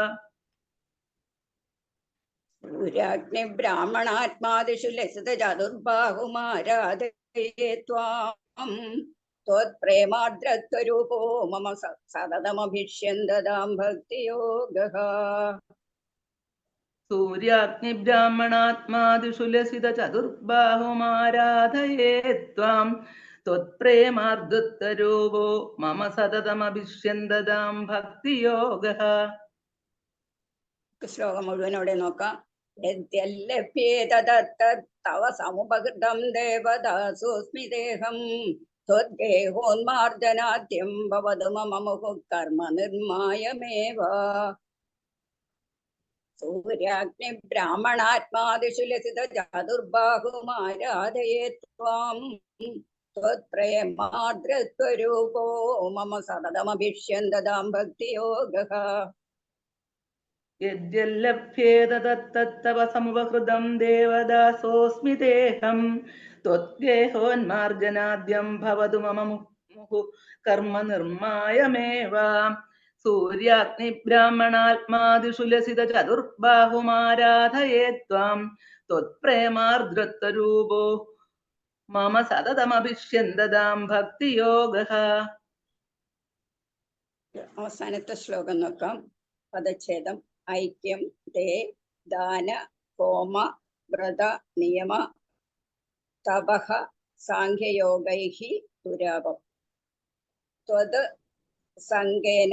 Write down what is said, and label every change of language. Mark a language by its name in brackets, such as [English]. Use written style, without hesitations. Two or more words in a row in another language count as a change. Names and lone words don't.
[Sanskrit] सूर्याग्निब्राह्मणात्मादिषु लसितचतुर्बाहुमाराधये त्वाम् त्वत्प्रेमार्द्रत्वरूपो मम सततमभिष्यन्ददां भक्तियोगः सूर्याग्निब्राह्मणात्मादिषु लसितचतुर्बाहुमाराधये त्वां त्वत्प्रेमार्द्रत्वरूपो मम सततमभिष्यन्ददां भक्तियोगः [Malayalam] ശ്ലോകം മുഴുവനോടെ നോക്കാം. [Sanskrit] യദ്യല്ലഭ്യേത തവ സമുപകൃതം ദേവദാസോസ്മി ദേഹം ത്വദ്ഗേഹോന്മാർജനാദ്യം ഭവതു മമ മുഹുഃ കർമ്മ നിർമായമേവ സൂര്യാഗ്നിബ്രാഹ്മണാത്മാദിഷു ലസിതചതുർബാഹുമാരാധയേ ത്വാം त्वत्प्रेमार्द्रत्वरूपो मम सततमभिष्यन्ददां भक्तियोगः यद्यल्लभ्येत तत्तव समुपहृतं देवदासोऽस्मि तेऽहं त्वद्गेहोन्मार्जनाद्यं भवतु मम मुहुः कर्म निर्मायमेव सूर्याग्निब्राह्मणात्मादिषु लसितचतुर्बाहुमाराधये त्वां त्वत्प्रेमार्द्रत्वरूपो मम सततमभिष्यन्ददां भक्तियोगः [Malayalam] അവസാനത്തെ ശ്ലോകം നോക്കാം. പദച്ഛേദം. [Sanskrit] ഐക്യം തേ ദാന ഹോമ വ്രത നിയമ തപഃ സാഖ്യയോഗൈഃ ദുരാപം ത്വത് സംഗേന